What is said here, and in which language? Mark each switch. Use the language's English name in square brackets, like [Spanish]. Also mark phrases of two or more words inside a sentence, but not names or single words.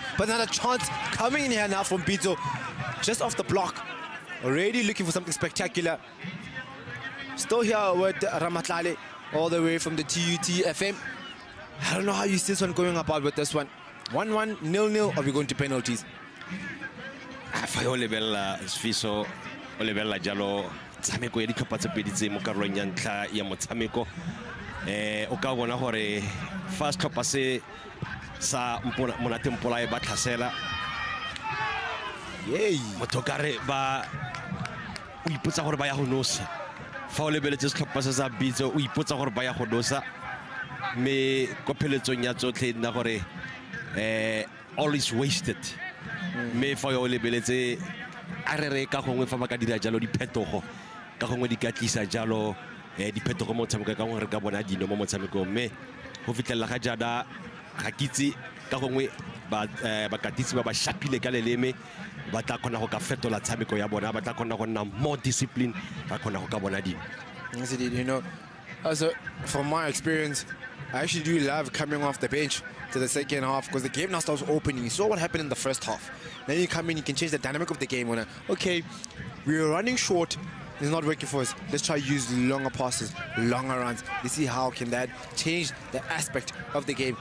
[English] But another chance coming in here now from Bito, just off the block. Already looking for something spectacular. Still here with Ramatlale, all the way from the TUT FM. I don't know how you see this one going about with this one. 1-1, 0-0, or we going to penalties? [Tswana] Fa yo lebella sfiso o lebella jalo tsameko ya ditlhopha tse pedi tse mo karolong ya ntlha ya motshameko o ka bona gore first tlhopha se sa Monate Mpolaye ba tlhasela motho kare ba o ipotsa gore ba ya go nosa fa o lebeletse setlhopha se sa Bitso o ipotsa gore ba ya go nosa me ko pheletsong ya tsotlhe nna gore [English] all is wasted. [Tswana] Me fa yo lebeletse a re ka gongwe fa ba ka dira jalo diphetogo ka gongwe di ka tlisa jalo diphetogo mo motshameko ka gongwe re ka bona dino mo motshamekong me go fitlhela ga jada ga kitse ka gongwe ba katisi ba shapile ka leleme ba tla kgona go ka fetola tshameko ya bona ba tla kgona go nna [English] more discipline [Tswana] ba kgona go ka bona dino. [English] Yes, indeed. You know, also from my experience, I actually do love coming off the bench to the second half because the game now starts opening. You saw what happened in the first half. Then you come in, you can change the dynamic of the game. When okay, we're running short, it's not working for us. Let's try to use longer passes, longer runs. Let's see how can that change the aspect of the game.